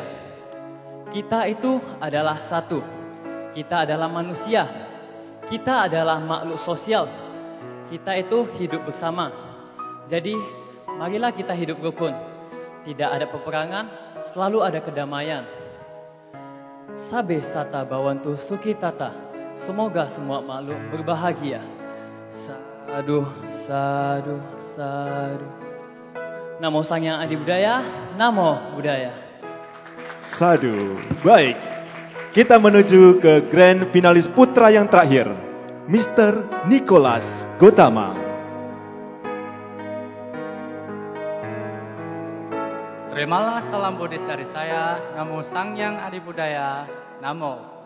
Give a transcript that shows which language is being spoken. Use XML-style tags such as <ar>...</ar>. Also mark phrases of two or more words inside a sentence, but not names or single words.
<id>Kita itu adalah satu. Kita adalah manusia. Kita adalah makhluk sosial. Kita itu hidup bersama. Jadi, marilah kita hidup rukun. Tidak ada peperangan, selalu ada kedamaian.</id> <pi>Sabe sata bawantu suki tata.</pi> <id>Semoga semua makhluk berbahagia.</id> <pi>Sadu, sadu, sadu. Namo Sangyang Adi Budaya, Namo Buddhaya. Sadu.</pi> <id>Baik, kita menuju ke grand finalis putra yang terakhir, Mr. Nicholas Gotama. Terimalah salam Buddhis dari saya,</id> <pi>Namo Sangyang Adi Budaya, Namo.</pi>